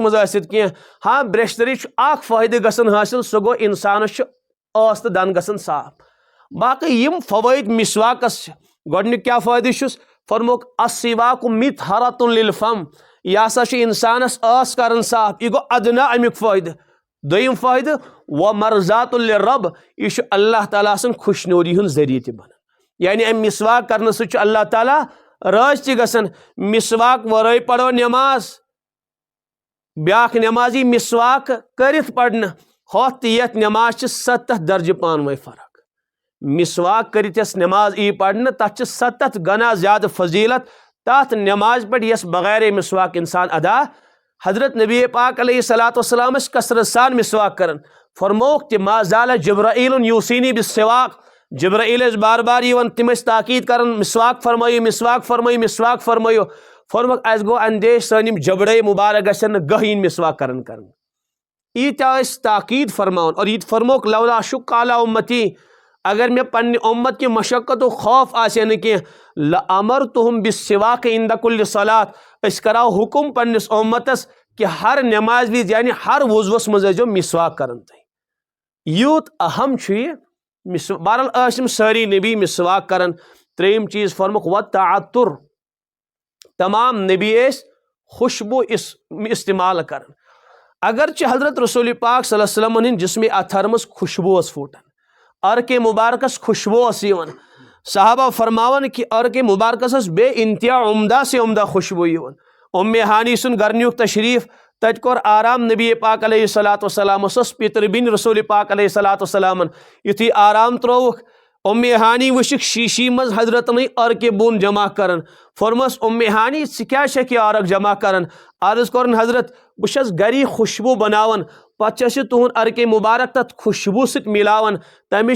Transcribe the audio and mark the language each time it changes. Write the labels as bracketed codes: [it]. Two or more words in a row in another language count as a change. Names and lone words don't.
[ks] منٛز ٲسِتھ کینٛہہ ہاں برش طٔریٖقہٕ چھُ اکھ فٲیدٕ گژھان حٲصِل سُہ گوٚو انسانس چھُ ٲس تہٕ دند گژھان صاف باقٕے یِم فوٲیِد مِسواکس چھِ گۄڈنیُک کیٛاہ فٲیدٕ چھُس فرموکھ [ar] السِواکُ مِطہرۃ للفم [ks] یہِ ہسا چھُ انسانس ٲس کران صاف یہِ گوٚو ادنا امیُک فٲیدٕ دوٚیِم فٲیدٕ [ar] ومرضات للرب [ks] یہِ چھُ اللہ تعالیٰ سٕنٛز خوشنوٗدی ہُنٛد ذٔریعہٕ تہِ بنان یعنی امہِ مِسواک کرنہٕ سۭتۍ چھُ اللہ تعالیٰ رٲضۍ تہِ گژھان مِسواک ورٲے پرو نٮ۪ماز بیٛاکھ نٮ۪ماز یی مِسواک کٔرِتھ پرنہٕ ہوٚتھ تہٕ یتھ نٮ۪ماز چھِ 70 درجہٕ پانہٕ ؤنۍ فرق مِسواک کٔرِتھ یۄس نٮ۪ماز یی پرنہٕ تتھ چھِ 70 گنا زیادٕ فضیلت تتھ نٮ۪مازِ پٮ۪ٹھ یۄس بغیر مِسواک انسان ادا حضرت نبی پاک علیہ صلاتُ وسلام ٲسۍ کثرت سان مِسواک کران فرموکھ تہِ [ar] ما زال جبرائیل یوصینی بالسواک [ks] جبرائیل ٲسۍ بار بار یِوان تِم ٲسۍ تاکیٖد کران مِسواک فرمٲیِو مِسواک فرمٲیِو مِسواک فرمٲیِو فرموکھ اَسہِ گوٚو اندیش سٲنۍ یِم جبڑے مُبارک گژھن نہٕ گٔہۍ یِنۍ مِسواک کرنہٕ ییٖتیاہ ٲسۍ تاکیٖد فرماوان اور یہِ تہِ فرموکھ [ar] لولا شُق علی اُمتی [ks] اگر مےٚ پننہِ اُمت کہِ مشقتُک خوف آسہِ ہا نہٕ کینٛہہ [ar] لامرتُہُم بالسواک عند کُلہِ صلات [ks] أسۍ کرہاو حُکم پننِس اُمتس کہِ ہر نٮ۪مازِ وِزِ یعنی ہر وضوَس منٛز ٲسۍزیو مِسواک کران تُہۍ یوٗت اہم چھُ یہِ بہرحال ٲسۍ یِم سٲری نبی مِسواک کران ترٛیٚیِم چیٖز فرموکھ وَتعطُر تمام نبی ٲسۍ خوشبوٗ استعمال کران اگرچہِ حضرت رسول پاک صلی اللہ علیہ وسلم ہٕنٛدِ جسمِ اطہر منٛز خوشبوٗ ٲس پھوٹان عرقِ مُبارکس خوشبوٗ ٲس یِوان صحابہ فرماوان کہِ عرقِ مُبارکس ٲس بے انتہا [ur] عمدہ سے عمدہ [ks] خوشبوٗ یِوان ہانی سُنٛد گرٕ نیوٗکھ تشریٖف تتہِ کوٚر آرام نبی پاک علیہ صلاتُ وسلامس ٲس پِتٕر بیٚنہِ رسول پاک علیہ صلاتُ وسلامن یُتھُے آرام ترٛووُکھ ہانی وٕچھِکھ شیٖشی منٛز حضرتنٕے عرقہِ بۄن جمع کران فرمٲس ہانی ژٕ کیٛازِ چھکھ یہِ عرق جمع کران عرض کوٚرُن حضرت بہٕ چھس گری خوشبوٗ بناوان پتہٕ چھس یہِ تُہُنٛد عرقہِ مُبارک تتھ خوشبوٗ سۭتۍ مِلاوان تمِچ